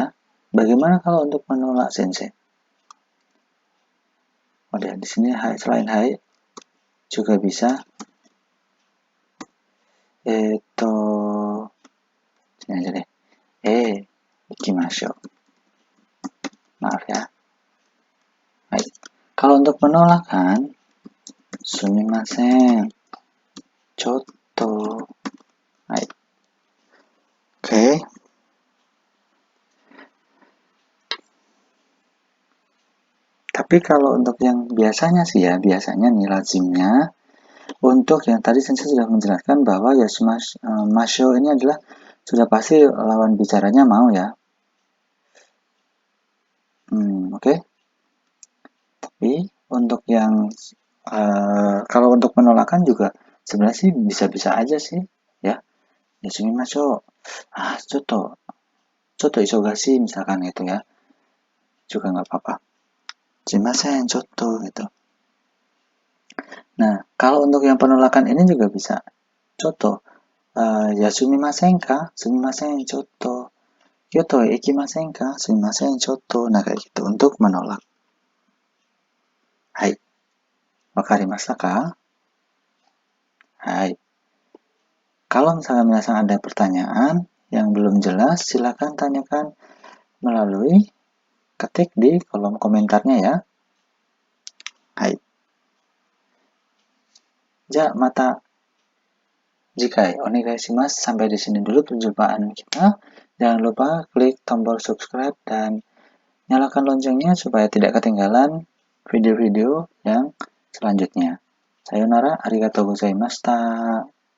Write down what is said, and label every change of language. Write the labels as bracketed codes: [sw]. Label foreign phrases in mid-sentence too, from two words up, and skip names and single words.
[id] Bagaimana kalau untuk menolak sensei? Oh ya, di sini hai, selain hai juga bisa sini aja deh. Ikimasho. Maaf ya. Baik. Kalau untuk penolakan, [ja] すみません、ちょっと. [id] Baik. Oke. Tapi kalau untuk yang biasanya sih ya, biasanya nih lazimnya untuk yang tadi sensei sudah menjelaskan bahwa yasumasho ini adalah sudah pasti lawan bicaranya mau ya. Oke. Tapi untuk yang kalau untuk penolakan juga sebenarnya sih bisa-bisa aja sih ya. [ja] Yasumimasho. ちょっと忙しい [id] misalkan gitu ya. Juga nggak apa-apa. [ja] すみません、ちょっと gitu. [id] Nah, kalau untuk yang penolakan ini juga bisa. [ja] ちょっと休みませんか? すみません、ちょっと。京都行きませんか? すみません、ちょっと. [id] Nah, kayak gitu untuk menolak. [ja] はい。わかりましたか? Hai. [id] Kalau misalnya ada pertanyaan yang belum jelas, silakan tanyakan melalui ketik di kolom komentarnya ya. [ja] はい。じゃ、また次回お願いします. [id] Sampai di sini dulu perjumpaan kita. Jangan lupa klik tombol subscribe dan nyalakan loncengnya supaya tidak ketinggalan video-video yang selanjutnya. [ja] さようなら、ありがとうございました.